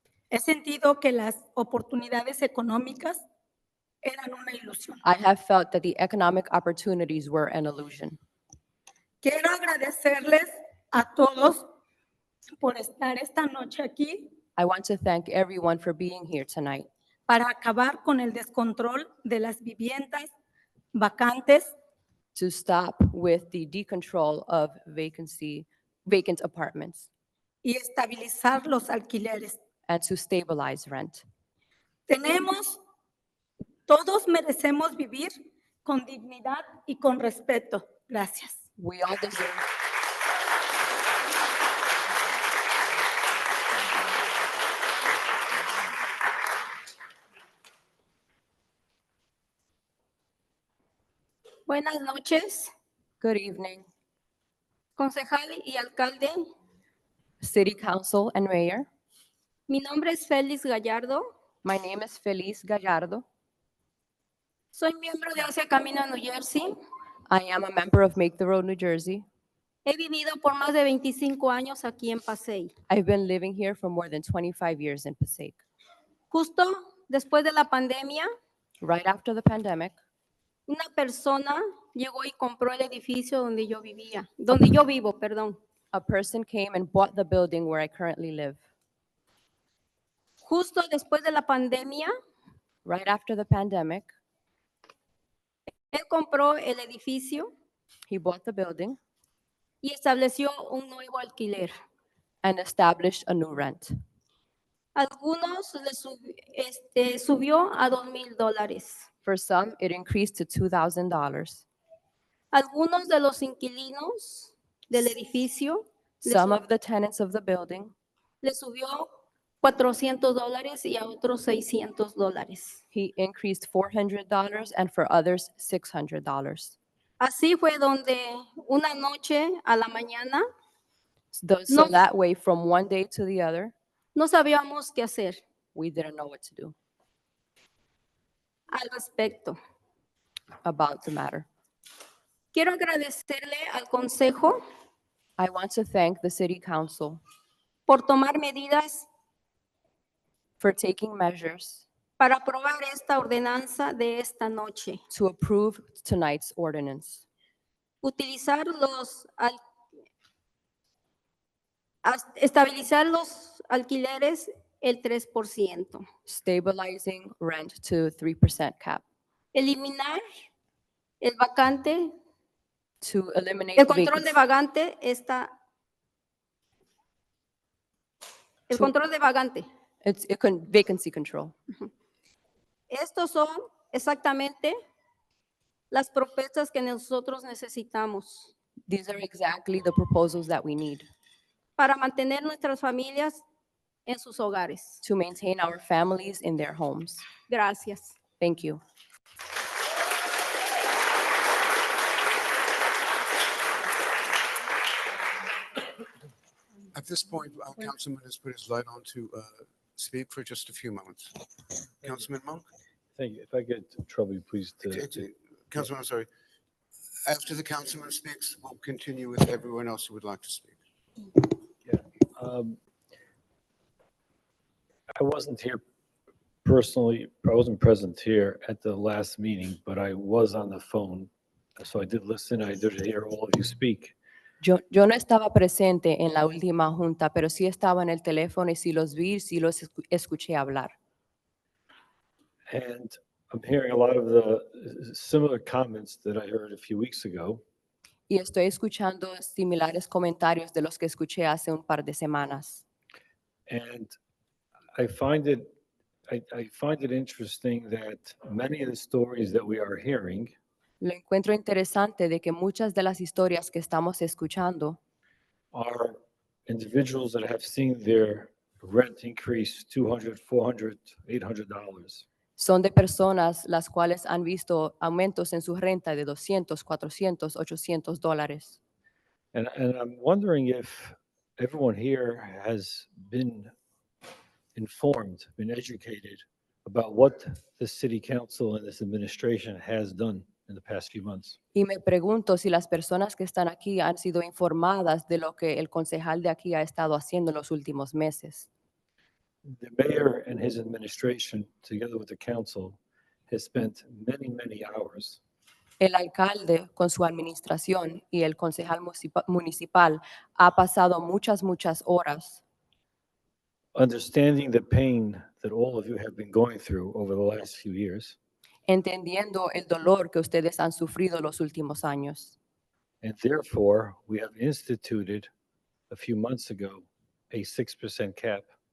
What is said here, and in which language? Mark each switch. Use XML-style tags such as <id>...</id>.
<es>He sentido que las oportunidades económicas eran una ilusión.</es> <en>I have felt that the economic opportunities were an illusion.</en> <es>Quiero agradecerles a todos por estar esta noche aquí</es> <en>I want to thank everyone for being here tonight</en> <es>para acabar con el descontrol de las viviendas vacantes</es> <en>to stop with the decontrol of vacant apartments</en> <es>y estabilizar los alquileres.</es> <en>and to stabilize rent.</en> <es>Todos merecemos vivir con dignidad y con respeto. Gracias.</es> <en>We all deserve.</en> <es>Buenas noches,</es> <en>Good evening,</en> <es>concejal y alcalde.</es> <en>City Council and Mayor.</en> <es>Mi nombre es Félix Gallardo.</es> <en>My name is Feliz Gallardo.</en> <es>Soy miembro de Hacia Camino New Jersey.</es> <en>I am a member of Make the Road New Jersey.</en> <es>He vivido por más de 25 años aquí en Passaic.</es> <en>I've been living here for more than 25 years in Passaic.</en> <es>Justo después de la pandemia,</es> <en>Right after the pandemic,</en> <es>una persona llegó y compró el edificio donde yo vivo, perdón.</es> <en>a person came and bought the building where I currently live.</en> <es>Justo después de la pandemia,</es> <en>Right after the pandemic,</en> <es>él compró el edificio</es> <en>he bought the building</en> <es>y estableció un nuevo alquiler.</es> <en>and established a new rent.</en> <es>Algunos subió a $2,000.</es> <en>For some, it increased to $2,000.</en> <es>Algunos de los inquilinos del edificio</es> <en>Some of the tenants of the building,</en> <es>le subió $400 y a otros $600.</es> <en>he increased $400 and for others, $600.</en> <es>Así fue donde una noche a la mañana</es> <en>So No. that way, from one day to the other,</en> <es>no sabíamos qué hacer</es> <en>we didn't know what to do</en> <es>al respecto.</es> <en>about the matter.</en> <es>Quiero agradecerle al consejo</es> <en>I want to thank the City Council</en> <es>por tomar medidas</es> <en>for taking measures</en> <es>para aprobar esta ordenanza de esta noche.</es> <en>to approve tonight's ordinance.</en> <es>Estabilizar los alquileres el 3%.</es> <en>Stabilizing rent to 3% cap.</en> <es>Eliminar el vacante,</es> <en>To eliminate</en> <es>el control de</es> <en>vacancy.</en> <es>vacante el control de vacante.</es> <en>It's vacancy control.</en> <es>Estos son exactamente las propuestas que nosotros necesitamos</es> <en>These are exactly the proposals that we need</en> <es>para mantener nuestras familias en sus hogares.</es> <en>to maintain our families in their homes.</en> <es>Gracias.</es> <en>Thank you. At this point, our councilman has put his light on to speak for just a few moments. Councilman Monk? Thank you. If I get trouble, please. Councilman, I'm sorry. After the councilman speaks, we'll continue with everyone else who would like to speak. I wasn't here personally, I wasn't present here at the last meeting, but I was on the phone. So I did listen, I did hear all of you speak.</en> <es>Yo no estaba presente en la última junta, pero sí estaba en el teléfono y sí los vi, sí los escuché hablar.</es> <en>And I'm hearing a lot of the similar comments that I heard a few weeks ago.</en> <es>Y estoy escuchando similares comentarios de los que escuché hace un par de semanas.</es> <en>And I find it interesting that many of the stories that we are hearing</en> <es>Lo encuentro interesante de que muchas de las historias que estamos escuchando</es> <en>are individuals that have seen their rent increase $200, $400, $800.</en> <es>son de personas las cuales han visto aumentos en su renta de 200, 400, 800 dólares.</es> <en>And I'm wondering if everyone here has been informed, been educated about what the city council and this administration has done in the past few months.</en> <es>Y me pregunto si las personas que están aquí han sido informadas de lo que el concejal de aquí ha estado haciendo en los últimos meses.</es> <en>The mayor and his administration, together with the council, has spent many, many hours</en> <es>El alcalde con su administración y el concejal municipal ha pasado muchas horas</es> <en>understanding the pain that all of you have been going through over the last few years.</en> <es>entendiendo el dolor que ustedes han sufrido los últimos años.</es> <en>And therefore, we have instituted a few months ago a 6% cap.</en>